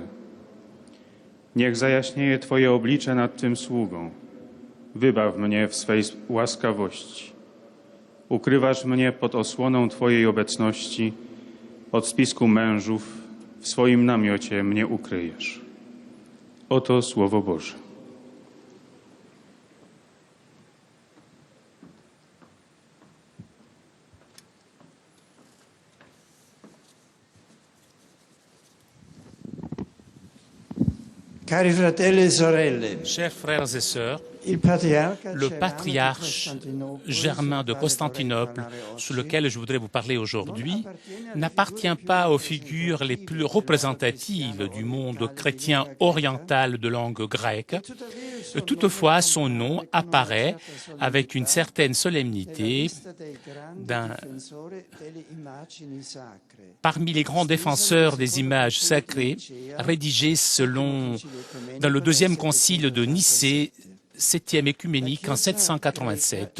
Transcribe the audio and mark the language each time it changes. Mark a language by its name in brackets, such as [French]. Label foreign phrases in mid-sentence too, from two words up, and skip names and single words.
[Polish] Niech zajaśnieje Twoje oblicze nad tym sługą. Wybaw mnie w swej łaskawości. Ukrywasz mnie pod osłoną Twojej obecności, od spisku mężów w swoim namiocie mnie ukryjesz. Oto Słowo Boże. [Italian] Cari fratelli e sorelle, [French] Chers frères et sœurs, [Italian] il patriarca [French] le patriarche Germain de Constantinople, sur lequel je voudrais vous parler aujourd'hui, n'appartient pas aux figures les plus représentatives du monde chrétien oriental de langue grecque. Toutefois, son nom apparaît avec une certaine solennité parmi les grands défenseurs des images sacrées, rédigés dans le deuxième concile de Nicée, 7e écuménique en 787.